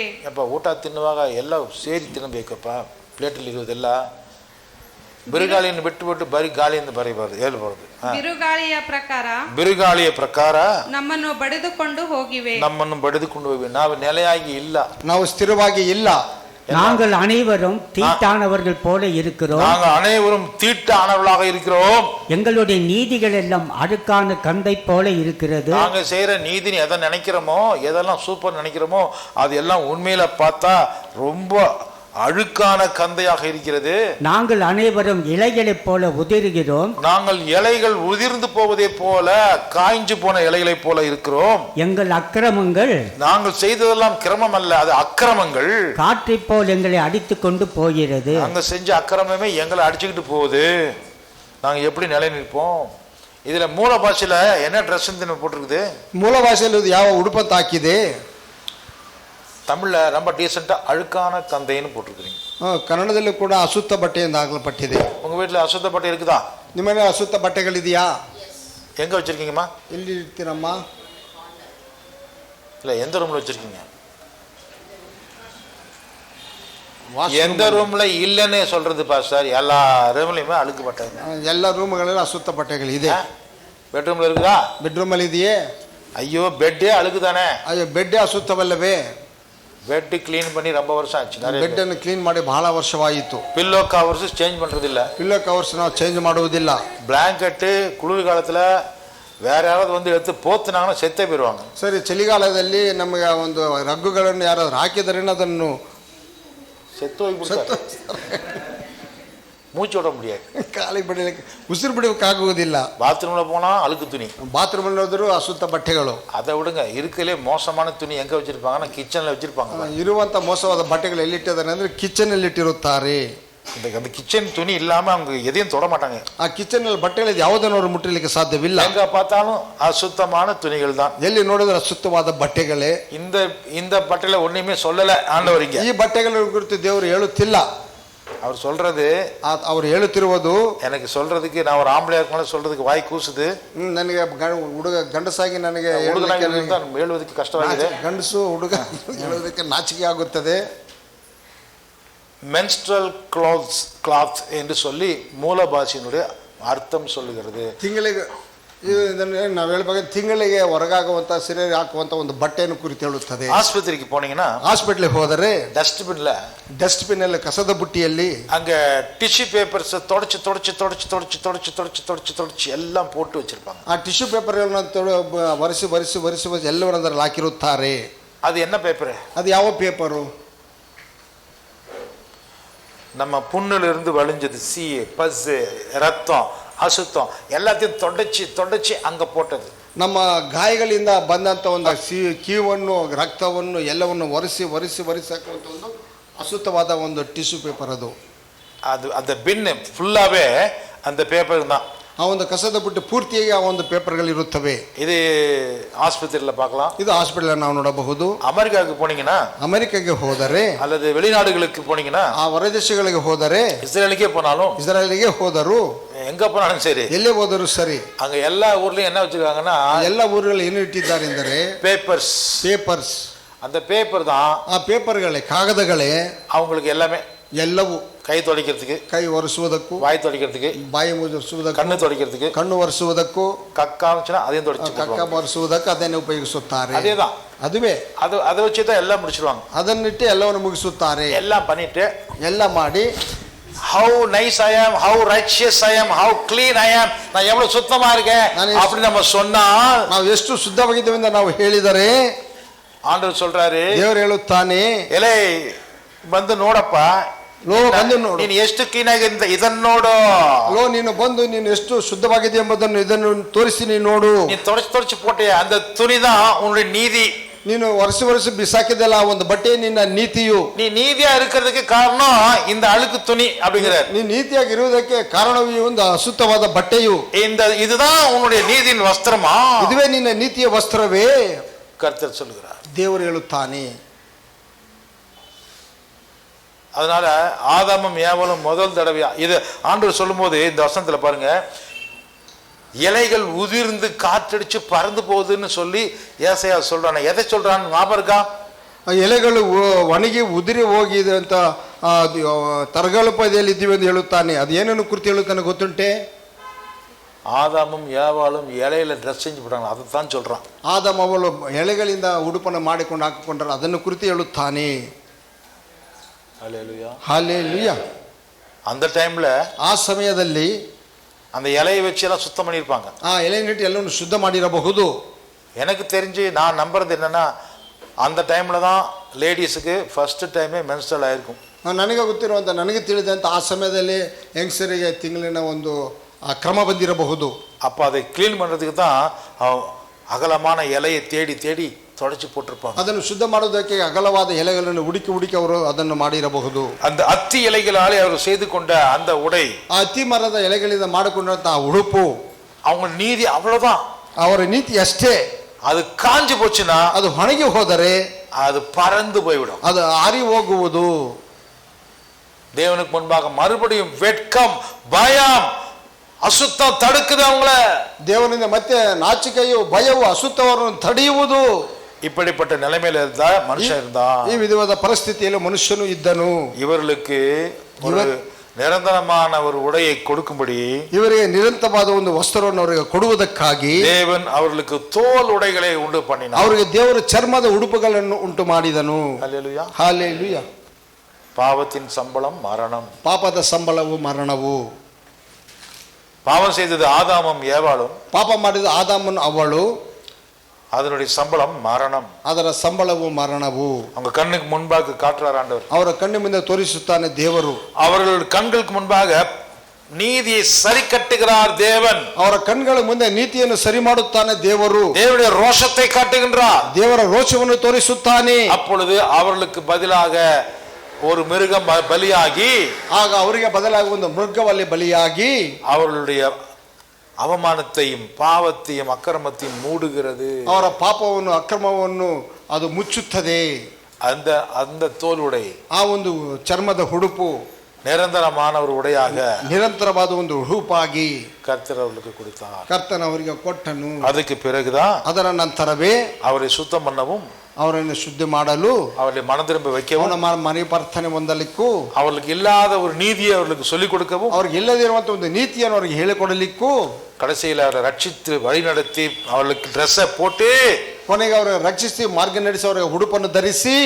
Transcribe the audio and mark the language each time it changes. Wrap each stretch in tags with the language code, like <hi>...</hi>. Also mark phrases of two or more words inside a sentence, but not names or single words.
<kn>ಯಪ್ಪ, ಊಟ ತಿನ್ನುವಾಗ ಎಲ್ಲ ಸೇರಿ ತಿನ್ನಬೇಕಪ್ಪ. ಪ್ಲೇಟಲ್ಲಿ ಇರುವುದೆಲ್ಲ ಬಿರುಗಾಳಿಯನ್ನು ಬಿಟ್ಟು ಬರೀ ಗಾಳಿಯಿಂದ ಬರೀಬಾರ್ದು, ಹೇಳ್ಬಾರ್ದು. ಬಿರುಗಾಳಿಯ ಪ್ರಕಾರ ನಮ್ಮನ್ನು ಬಡಿದುಕೊಂಡು ಹೋಗಿವೆ. ನಾವು ನೆಲೆಯಾಗಿ ಇಲ್ಲ, ನಾವು ಸ್ಥಿರವಾಗಿ ಇಲ್ಲ.</kn> <ta>நாங்கள் அனைவரும் தீட்டானவர்கள் போல இருக்கிறோம். நாங்கள் அனைவரும் தீட்டானவர்களாக இருக்கிறோம். எங்களுடைய நீதிகள் எல்லாம் அழுக்கான கந்தை போல இருக்கிறது. நாங்க செய்யற நீதி எதை நினைக்கிறோமோ, எதெல்லாம் சூப்பர் நினைக்கிறோமோ, அது எல்லாம் உண்மையில பார்த்தா ரொம்ப அழுக்கான கந்தையாக இருக்கிறது. நாங்கள் அனைவரும் இலைகளைப் போல உதிர்கிறோம். நாங்கள் இலைகள் உதிர்ந்து போவதை போல, காய்ஞ்சு போன இலைகளை போல இருக்கிறோம். எங்கள் அக்கிரமங்கள், நாங்கள் செய்ததெல்லாம் கிரமம் அல்ல, அது அக்கிரமங்கள் காற்றை போல் எங்களை அடித்து கொண்டு போகிறது. நாங்க செஞ்ச அக்கிரமமே எங்களை அடிச்சுக்கிட்டு போகுது. நாங்க எப்படி நிலை நிற்போம்? இதுல மூல பாஷையில என்ன ட்ரெஸ் போட்டிருக்குது?</ta> <kn>ಮೂಲ ಭಾಷೆಯಲ್ಲಿ ಯಾವ ಉಡುಪಂತ ಹಾಕಿದೆ?</kn> <ta>தமிழ்ல ரொம்ப டீசெண்டா அழுக்கான கந்தைன்னு போட்டிருக்கீங்க.</ta> <kn>ಕನ್ನಡದಲ್ಲೂ ಕೂಡ ಅಸುತ್ತ ಬಟ್ಟೆ ಎಂದು ಹಾಕಲ್ಪಟ್ಟಿದೆ.</kn> <ta>உங்க வீட்டுல அசுத்த பட்டை இருக்குதா?</ta> <kn>ನಿಮ್ಮ ಮನೆ ಅಸುತ್ತ ಬಟ್ಟೆಗಳಿದೆಯಾ?</kn> <ta>எங்க வச்சிருக்கீங்கம்மா?</ta> <kn>ಎಲ್ಲಿ ಇರ್ತೀರಮ್ಮ?</kn> <ta>இல்ல, எந்த ரூம்ல வச்சிருக்கீங்க? எந்த ரூம்ல இல்லன்னு சொல்றது பாஸ்டர்? எல்லா ரூம்லயுமே அழுக்கு பட்டை.</ta> <kn>ಎಲ್ಲ ರೂಮ್ಗಳಲ್ಲಿ ಅಸುತ್ತ ಬಟ್ಟೆಗಳಿದೆ.</kn> <ta>பெட்ரூம்ல இருக்குதா?</ta> <kn>ಬೆಡ್ರೂಮ್ ಅಲ್ಲಿ ಇದೆಯೇ?</kn> <ta>ஐயோ, பெட்டே அழுக்கு தானே.</ta> <kn>ಅಯ್ಯೋ, ಬೆಡ್ ಅಸುತ್ತವಲ್ಲವೇ?</kn> <en>bed clean</en> <ta>பண்ணி ரொம்ப வருஷம் ஆச்சு.</ta> <kn>ಬೆಡ್ ಅನ್ನು ಕ್ಲೀನ್ ಮಾಡಿ ಬಹಳ ವರ್ಷವಾಯಿತು.</kn> <en>pillow covers change</en> <ta>பண்றதில்ல.</ta> <en>pillow covers</en> <kn>ನಾವು ಚೇಂಜ್ ಮಾಡುವುದಿಲ್ಲ.</kn> <ta>பிளாங்கெட் குளிர் காலத்துல வேற யாராவது வந்து எடுத்து போத்துனாங்கன்னா செத்தே போயிடுவாங்க.</ta> <kn>ಸರಿ, ಚಳಿಗಾಲದಲ್ಲಿ ನಮಗೆ ಒಂದು ರಗ್ಗುಗಳನ್ನು ಯಾರಾದ್ರೂ ಹಾಕಿದರೆ ಅದನ್ನು</kn> <ta>செத்து ಹೋಗ್ಬಿಡ್ತಾರೆ, மூச்சு விட முடியாது,</ta> <kn>ಕಾಲಿಗೆ ಬಡಿಲಿಕ್ಕೆ ಉಸಿರು ಬಿಡೋಕ್ಕಾಗುವುದಿಲ್ಲ.</kn> <ta>பாத்ரூம்ல போனா அழுக்கு துணி,</ta> <kn>ಬಾತ್ರೂಮಲ್ಲಿ ಹೋದರೂ ಅಶುದ್ಧ ಬಟ್ಟೆಗಳು.</kn> <ta>அதை விடுங்க, இருக்கலே மோசமான துணி எங்க வச்சிருப்பாங்கன்னா கிச்சன்ல வச்சிருப்பாங்க.</ta> <kn>ಇರುವಂತ ಮೋಸವಾದ ಬಟ್ಟೆಗಳು ಎಲ್ಲಿಟ್ಟಿದ್ದಾರೆ ಅಂದ್ರೆ ಕಿಚನ್ ಅಲ್ಲಿ ಇಟ್ಟಿರುತ್ತಾರೆ.</kn> <ta>அந்த கிச்சன் துணி இல்லாம அவங்க எதையும் தொட மாட்டாங்க.</ta> <kn>ಆ ಕಿಚನ್ ಅಲ್ಲಿ ಬಟ್ಟೆಗಳು ಯಾವುದನ್ನು ಅವರು ಮುಟ್ಟಲಿಕ್ಕೆ ಸಾಧ್ಯವಿಲ್ಲ.</kn> <ta>எங்க பார்த்தாலும் அசுத்தமான துணிகள் தான்,</ta> <kn>ಎಲ್ಲಿ ನೋಡಿದ್ರೆ ಅಶುದ್ಧವಾದ ಬಟ್ಟೆಗಳೇ.</kn> <ta>இந்த பட்டையில ஒண்ணுமே சொல்லல ஆண்டவர் இங்க.</ta> <kn>ಈ ಬಟ್ಟೆಗಳ ಕುರಿತು ದೇವರು ಹೇಳುತ್ತಿಲ್ಲ.</kn> <ta>அவர் சொல்றது,</ta> <kn>ಅವರು ಹೇಳುತ್ತಿರುವುದು,</kn> <ta>எனக்கு சொல்றதுக்கு நான் ஒரு ஆம்பளையா இருக்கனால சொல்றதுக்கு வாய் கூசுது,</ta> <kn>ನನಗೆ ಹುಡುಗ ಗಂಡಸಾಗಿ ನನಗೆ ಹೇಳುವುದಕ್ಕೆ ಕಷ್ಟವಾಗಿದೆ, ಗಂಡಸು ಹುಡುಗ ಹೇಳುವುದಕ್ಕೆ ನಾಚಿಕೆ ಆಗುತ್ತದೆ.</kn> <en>menstrual cloth</en> <ta>என்று சொல்லி மூல பாஷையினுடைய அர்த்தம் சொல்லுகிறது.</ta> <kn>ತಿಂಗಳಿಗೆ ಇದನ್ನು ನಾವು ಹೇಳ್ಬೇಕು, ತಿಂಗಳಿಗೆ ಹೊರಗಾಗುವಂತ ಸೀರೆ ಹಾಕುವಂತ ಒಂದು ಬಟ್ಟೆಯನ್ನು ಕುರಿತು ಹೇಳುತ್ತದೆ.</kn> <ta>ஆஸ்பத்திரிக்கு போனீங்கன்னா,</ta> <kn>ಹಾಸ್ಪಿಟ್ಲಿಗೆ ಹೋದರೆ</kn> <ta>டஸ்ட்பின்</ta> <kn>ಅಲ್ಲಿ ಕಸದ ಬುಟ್ಟಿಯಲ್ಲಿ</kn> <ta>அங்க</ta> <en>tissue papers</en> <ta>தொடச்சு எல்லாம் போட்டு வச்சிருப்பாங்க.</ta> <kn>ಆ ಟಿಶ್ಯೂ ಪೇಪರ್ಗಳನ್ನು ಒರೆಸಿ ಎಲ್ಲವನ್ನ ಅದರಲ್ಲಿ ಹಾಕಿರುತ್ತಾರೆ.</kn> <ta>அது என்ன பேப்பர்?</ta> <kn>ಅದು ಯಾವ ಪೇಪರು?</kn> <ta>நம்ம புண்ணுல இருந்து வழிஞ்சது சீ, பஸ், ரத்தம், அசுத்தம் எல்லாத்தையும் தொடச்சி அங்க போட்டது.</ta> <kn>ನಮ್ಮ ಗಾಯಗಳಿಂದ ಬಂದಂತ ಒಂದು ಕೀವನ್ನು, ರಕ್ತವನ್ನು ಎಲ್ಲವನ್ನು ಒರೆಸಿ ಹಾಕುವಂತ ಒಂದು ಅಶುದ್ಧವಾದ ಒಂದು</kn> <en>tissue paper</en> <kn>ಅದು.</kn> <ta>அந்த பின் ஃபுல்லாவே அந்த பேப்பர் தான்.</ta> <kn>ಆ ಒಂದು ಕಸದ ಬುಟ್ಟಿ ಪೂರ್ತಿಯಾಗಿ ಆ ಒಂದು ಪೇಪರ್ಗಳು ಇರುತ್ತವೆ.</kn> <ta>இது ஆஸ்பத்திரியில பார்க்கலாம்,</ta> <kn>ಇದು ಹಾಸ್ಪಿಟಲ್ ನಾವು ನೋಡಬಹುದು.</kn> <ta>அமெரிக்காவுக்கு போனீங்கன்னா,</ta> <kn>ಅಮೆರಿಕಾಗೆ ಹೋದರೆ,</kn> <ta>அல்லது வெளிநாடுகளுக்கு போனீங்கன்னா,</ta> <kn>ಆ ಹೊರದೇಶಗಳಿಗೆ ಹೋದರೆ,</kn> <ta>இஸ்ரேலுக்கே போனாலும்,</ta> <kn>ಇಸ್ರಾಯೇಲಿಗೆ ಹೋದರು,</kn> <ta>எங்க போனாலும் சரி,</ta> <kn>ಎಲ್ಲೇ ಹೋದರೂ ಸರಿ,</kn> <ta>அங்க எல்லா ஊர்லயும் என்ன வச்சிருக்காங்கன்னா,</ta> <kn>ಎಲ್ಲ ಊರುಗಳು ಏನು ಇಟ್ಟಿದ್ದಾರೆ ಎಂದರೆ ಪೇಪರ್ಸ್.</kn> <ta>அந்த பேப்பர் தான்,</ta> <kn>ಆ ಪೇಪರ್ಗಳೇ, ಕಾಗದಗಳೇ</kn> <ta>அவங்களுக்கு எல்லாமே.</ta> <kn>ಎಲ್ಲವೂ</kn> <ta>கை துடைக்கிறதுக்கு,</ta> <kn>ಕೈ ಒರೆಸುವುದಕ್ಕೂ,</kn> <ta>வாய் துடைக்கிறதுக்கு,</ta> <kn>ಬಾಯಿ ಮುಚ್ಚಿಸುವುದಕ್ಕೂ,</kn> <ta>கண்ணு துடைக்கிறதுக்கு,</ta> <kn>ಕಣ್ಣು ಒರೆಸುವುದಕ್ಕೂ,</kn> <ta>கக்காச்சுனா அதையும்</ta> <kn>ಕಕ್ಕ</kn> <ta>துடைச்சு</ta> <kn>ಒರೆಸುವುದಕ್ಕೆ ಅದನ್ನೇ ಉಪಯೋಗಿಸುತ್ತಾರೆ.</kn> <ta>அதேதான்,</ta> <kn>ಅದುವೇ</kn> <ta>அதை வச்சு தான் எல்லாம் முடிச்சிடுவாங்க.</ta> <kn>ಅದನ್ನಿಟ್ಟು ಎಲ್ಲವನ್ನು ಮುಗಿಸುತ್ತಾರೆ.</kn> <ta>எல்லாம் பண்ணிட்டு</ta> <kn>ಎಲ್ಲ ಮಾಡಿ,</kn> <en>how nice I am, how righteous I am, how clean I am,</en> <ta>நான் எவ்வளவு சுத்தமா இருக்கேன் அப்படி நம்ம சொன்னால்,</ta> <kn>ನಾವು ಎಷ್ಟು ಶುದ್ಧವಾಗಿದ್ದೇವೆ ಎಂದು ನಾವು ಹೇಳಿದರೆ,</kn> <ta>ஆண்டவர் சொல்றாரு,</ta> <kn>ದೇವರು ಹೇಳುತ್ತಾನೆ, ಎಲೆ ಬಂದು ನೋಡಪ್ಪ, ಬಂದು ನೋಡು, ನೀನು ಎಷ್ಟು ಕ್ಲೀನ್ ಆಗಿ ಇದನ್ನು ನೋಡು, ನೀನು ಬಂದು ನೀನು ಎಷ್ಟು ಶುದ್ಧವಾಗಿದೆ ಎಂಬುದನ್ನು ಇದನ್ನು ತೋರಿಸಿ ನೀನು ನೋಡು.</kn> <ta>ನೀನು தொடச்சு போட்டே அந்த துணிதான் உன்னுடைய நீதி.</ta> <kn>ನೀನು ವರ್ಷ ಬಿಸಾಕಿದಲ್ಲ ಒಂದು ಬಟ್ಟೆ ನಿನ್ನ ನೀತಿಯು.</kn> <ta>நீ நீதியா இருக்கிறதுக்கு காரணம் இந்த அழுக்கு துணி அப்படிங்கிறார்.</ta> <kn>ನೀ ನೀತಿಯಾಗಿ ಇರುವುದಕ್ಕೆ ಕಾರಣವೂ ಒಂದು ಅಶುದ್ಧವಾದ ಬಟ್ಟೆಯು.</kn> <ta>இதுதான் உன்னுடைய நீதியின் வஸ்திரமா,</ta> <kn>ಇದುವೇ ನಿನ್ನ ನೀತಿಯ ವಸ್ತ್ರವೇ</kn> <ta>கர்த்தர் சொல்கிறார்,</ta> <kn>ದೇವರು ಹೇಳುತ್ತಾನೆ.</kn> <ta>அதனால ஆதாமும் ஏவாளும் முதல் தடவையா இது ஆண்டவர் சொல்லும்போது இந்த வசனத்துல பாருங்க, இலைகள் உதிர்ந்து காற்றடிச்சு பறந்து போகுதுன்னு சொல்லி ஏசாயா சொல்றான். எதை சொல்றான் ஞாபகம் இருக்கா?</ta> <kn>ಎಲೆಗಳು ಒಣಗಿ ಉದುರಿ ಹೋಗಿದೆ ಅಂತ ತರಗಲಪದಲ್ಲಿ ಇದ್ದೀವಿ ಎಂದು ಹೇಳುತ್ತಾನೆ. ಅದೇನನ್ನು ಕುರಿತು ಹೇಳುತ್ತಾನೆ ಗೊತ್ತುಂಟೆ?</kn> <ta>ஆதாமும் ஏவாளும் இலையில ட்ரெஸ் செஞ்சு போட்டாங்க, அதைத்தான் சொல்றான்.</ta> <kn>ಆದಾಮ ಅವಳು ಎಲೆಗಳಿಂದ ಉಡುಪನ್ನು ಮಾಡಿಕೊಂಡು ಹಾಕಿಕೊಂಡರು, ಅದನ್ನು ಕುರಿತು ಹೇಳುತ್ತಾನೆ.</kn> <ta>ஹல்லேலூயா, ஹல்லேலூயா. அந்த டைம்ல,</ta> <kn>ಆ ಸಮಯದಲ್ಲಿ</kn> <ta>அந்த இலையை வச்சு எல்லாம் சுத்தம் பண்ணியிருப்பாங்க.</ta> <kn>ಆ ಎಲೆ ನಿಟ್ಟು ಎಲ್ಲವನ್ನು ಶುದ್ಧ ಮಾಡಿರಬಹುದು.</kn> <ta>எனக்கு தெரிஞ்சு நான் நம்புறது என்னன்னா, அந்த டைம்ல தான் லேடிஸுக்கு</ta> <en>first time menstrual</en> <ta>ஆயிருக்கும்.</ta> <kn>ನನಗೆ ಗೊತ್ತಿರುವಂಥ, ನನಗೆ ತಿಳಿದಂಥ ಆ ಸಮಯದಲ್ಲಿ ಹೆಂಗಸರಿಗೆ ತಿಂಗಳಿನ ಒಂದು ಕ್ರಮ ಬಂದಿರಬಹುದು.</kn> <ta>அப்போ அதை கிளீன் பண்ணுறதுக்கு தான் அகலமான இலையை தேடி தொடச்சி போட்டிருப்பாங்க.</ta> <kn>ಅದನ್ನು ಶುದ್ಧ ಮಾಡೋದಕ್ಕೆ ಅಗಲವಾದ ಎಲೆಗಳನ್ನು ಹುಡುಕಿ ಅವರು ಅದನ್ನು ಮಾಡಿರಬಹುದು.</kn> <ta>அந்த அத்தி இலைகளாலே அவர் செய்து கொண்ட அந்த உடை,</ta> <kn>ಆ ಅತ್ತಿ ಮರದ ಎಲೆಗಳಿಂದ ಮಾಡಿಕೊಂಡಂತಹ ಉಡುಪು,</kn> <ta>அவங்க நீதி அவ்வளவுதான்,</ta> <kn>ಅವರ ನೀತಿ ಅಷ್ಟೇ.</kn> <ta>அது காஞ்சு போச்சுன்னா,</ta> <kn>ಅದು ಒಣಗಿ ಹೋದರೆ</kn> <ta>அது பறந்து போய்விடும்,</ta> <kn>ಅದು ಆರಿ ಹೋಗುವುದು.</kn> <ta>தேவனுக்கு முன்பாக மறுபடியும் வெட்கம், பயம், அசுத்தம் தடுக்குது அவங்கள.</ta> <kn>ದೇವನಿಂದ ಮತ್ತೆ ನಾಚಿಕೆಯು, ಭಯವು, ಅಸುತ್ತವರನ್ನು ತಡೆಯುವುದು.</kn> <ta>இப்படிப்பட்ட நிலைமையில இருந்தா மனுஷன் இருந்தா,</ta> <kn>ಈ ವಿಧವಾದ ಪರಿಸ್ಥಿತಿಯಲ್ಲಿ ಮನುಷ್ಯನು ಇದ್ದನು.</kn> <ta>இவர்களுக்கு ஒரு நிரந்தரமான ஒரு உடையை கொடுக்கும்படி,</ta> <kn>ಇವರಿಗೆ ನಿರಂತರವಾದ ಒಂದು ವಸ್ತ್ರವನ್ನು ಅವರಿಗೆ ಕೊಡುವುದಕ್ಕಾಗಿ</kn> <ta>தேவன் அவர்களுக்கு தோல் உடைகளை உண்டு பண்ணினார்.</ta> <kn>ಅವರಿಗೆ ದೇವರು ಚರ್ಮದ ಉಡುಪುಗಳನ್ನು ಉಂಟು ಮಾಡಿದನು.</kn> <ta>ஹல்லேலூயா,</ta> <kn>ಹಲ್ಲೇಲೂಯಾ.</kn> <ta>பாவத்தின் சம்பளம் மரணம்,</ta> <kn>ಪಾಪದ ಸಂಬಳವು ಮರಣವು.</kn> <ta>பாவம் செய்தது ஆதாமும் ஏவாளும்,</ta> <kn>ಪಾಪ ಮಾಡಿದ ಆದಾಮನು ಅವಳು,</kn> <ta>அதனுடைய சம்பளம் மரணம்.</ta> <kn>ಅದರ ಸಂಬಳವು ಮರಣವು.</kn> <ta>அவங்க கண்ணுக்கு முன்பாக காட்டுறார் ஆண்டவர்.</ta> <kn>ಅವರ ಕಣ್ಣು ಮುಂದೆ ತೋರಿಸುತ್ತಾನೆ ದೇವರು.</kn> <ta>அவர்கள் கண்களுக்கு முன்பாக நீதியை சரி கட்டுகிறார் தேவன்.</ta> <kn>ಅವರ ಕಣ್ಗಳ ಮುಂದೆ ನೀತಿಯನ್ನು ಸರಿ ಮಾಡುತ್ತಾನೆ ದೇವರು.</kn> <ta>தேவனுடைய ரோஷத்தை காட்டுகின்றார்.</ta> <kn>ದೇವರ ರೋಷವನ್ನು ತೋರಿಸುತ್ತಾನೆ.</kn> <ta>அப்பொழுது அவர்களுக்கு பதிலாக ஒரு மிருகம் பலியாகி,</ta> <kn>ಆಗ ಅವರಿಗೆ ಬದಲಾಗಿ ಒಂದು ಮೃಗವಲ್ಲಿ ಬಲಿಯಾಗಿ</kn> <ta>அவர்களுடைய அவமானத்தையும் பாவத்தையும் அக்கிரமத்தையும் மூடுகிறது.</ta> <kn>ಅವರ ಪಾಪವನ್ನು ಅಕ್ರಮವನ್ನು ಅದು ಮುಚ್ಚುತ್ತದೆ.</kn> <ta>அந்த அந்த தோலுடை,</ta> <kn>ಆ ಒಂದು ಚರ್ಮದ ಹುಡುಪು</kn> <ta>நிரந்தரமான ஒரு உடையாக</ta> <kn>ನಿರಂತರವಾದ ಒಂದು ಉಡುಪಾಗಿ</kn> <ta>கர்த்தர் அவர்களுக்கு கொடுத்தார்.</ta> <kn>ಕರ್ತನ ಅವರಿಗೆ ಕೊಟ್ಟನು.</kn> <ta>அதுக்கு பிறகுதான்</ta> <kn>ಅದರ ನಂತರವೇ</kn> <ta>அவரை சுத்தம் பண்ணவும்,</ta> <kn>ಅವರನ್ನು ಶುದ್ಧಿ ಮಾಡಲು,</kn> <ta>அவர்களை மனம் திரும்ப வைக்கவும்,</ta> <kn>ಅವನ ಮನೆ ಪ್ರಾರ್ಥನೆ ಹೊಂದಲಿಕ್ಕೂ,</kn> <ta>அவர்களுக்கு இல்லாத ஒரு நீதியை அவர்களுக்கு சொல்லிக் கொடுக்கவும்,</ta> <kn>ಅವ್ರಿಗೆ ಇಲ್ಲದಿರುವಂತ ಒಂದು ನೀತಿಯನ್ನು ಅವರಿಗೆ ಹೇಳಿಕೊಡಲಿಕ್ಕೂ,</kn> <ta>கடைசியில் அவரை ரட்சித்து வழி நடத்தி அவர்களுக்கு ட்ரெஸ்ஸை போட்டு</ta> <kn>ಕೊನೆಗೆ ಅವರಿಗೆ ರಕ್ಷಿಸಿ ಮಾರ್ಗ ನಡೆಸಿ ಅವರಿಗೆ ಉಡುಪನ್ನು ಧರಿಸಿ</kn>